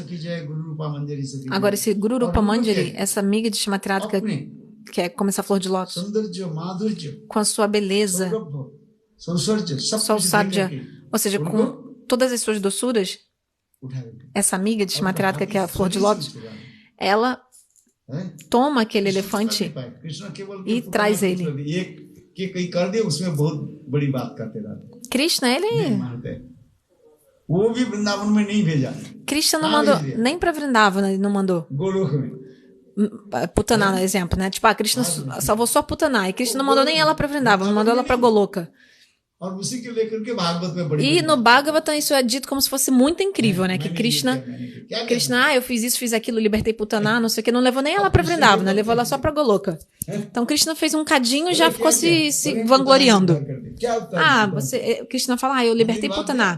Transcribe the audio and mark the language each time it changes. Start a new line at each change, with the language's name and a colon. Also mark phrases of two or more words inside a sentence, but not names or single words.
Portuguese: Agora, esse Guru Rupa Manjari, essa amiga de Srimati Radhika, que é como essa flor de lótus, com a sua beleza, Sausarja, ou seja, com todas as suas doçuras, essa amiga de Srimati Radhika, que é a flor de lótus, ela toma aquele elefante e traz ele. Krishna, ele
Hindi: वो भी वृंदावन में नहीं भेजा,
Portuguese: Krishna não mandou nem pra Vrindavana, ele não mandou.
Hindi: गोलोक में।
Portuguese: Putaná, no exemplo, né? Tipo, a Krishna salvou só Putaná. E Krishna não mandou nem ela pra Vrindavana, mandou ela pra Goloka. और उसी के लेकर के भागवत में बड़ी E no Bhagavatam isso é dito como se fosse muito incrível, né? Que Krishna, eu fiz isso, fiz aquilo, libertei Putaná, não sei o que, não levou nem ela pra Vrindavana, levou ela só pra Goloka. Então Krishna fez um cadinho e já ficou se vangloriando. Ah, Krishna fala, eu libertei Putaná.